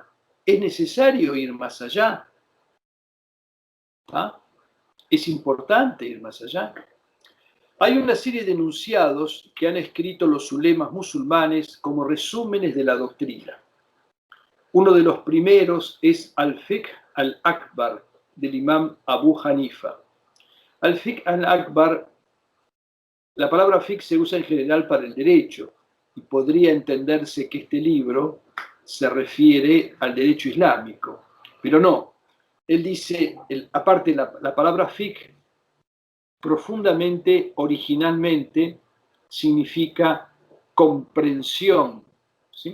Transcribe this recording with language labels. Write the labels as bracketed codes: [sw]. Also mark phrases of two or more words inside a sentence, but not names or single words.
[es] Es necesario ir más allá. ¿Ah? Es importante ir más allá. Hay una serie de enunciados que han escrito los ulemas musulmanes como resúmenes de la doctrina. Uno de los primeros es Al-Fiqh al-Akbar del imam Abu Hanifa. Al-Fiqh al-Akbar, la palabra fiqh se usa en general para el derecho y podría entenderse que este libro se refiere al derecho islámico, pero no. Él dice, aparte la palabra fiqh profundamente, originalmente, significa comprensión, ¿sí?